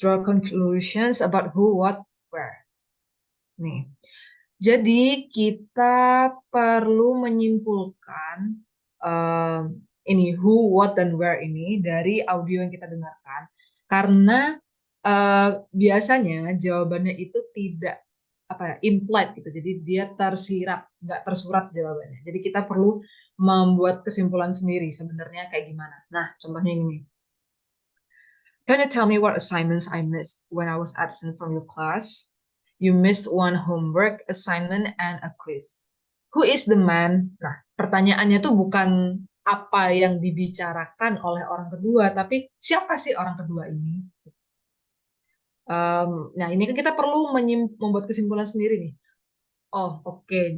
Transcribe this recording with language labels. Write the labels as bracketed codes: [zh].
[en] Draw conclusions about who, what, where. [id] Nih, jadi kita perlu menyimpulkan ini who, what, dan where ini dari audio yang kita dengarkan, karena biasanya jawabannya itu tidak apa ya, implied gitu. Jadi dia tersirat, nggak tersurat jawabannya. Jadi kita perlu membuat kesimpulan sendiri sebenarnya kayak gimana. Nah, contohnya ini. [en] Can you tell me what assignments I missed when I was absent from your class? You missed one homework assignment and a quiz. Who is the man? [id] Nah, pertanyaannya tuh bukan apa yang dibicarakan oleh orang kedua, tapi siapa sih orang kedua ini? Nah, ini kan kita perlu membuat kesimpulan sendiri nih. Oh, oke.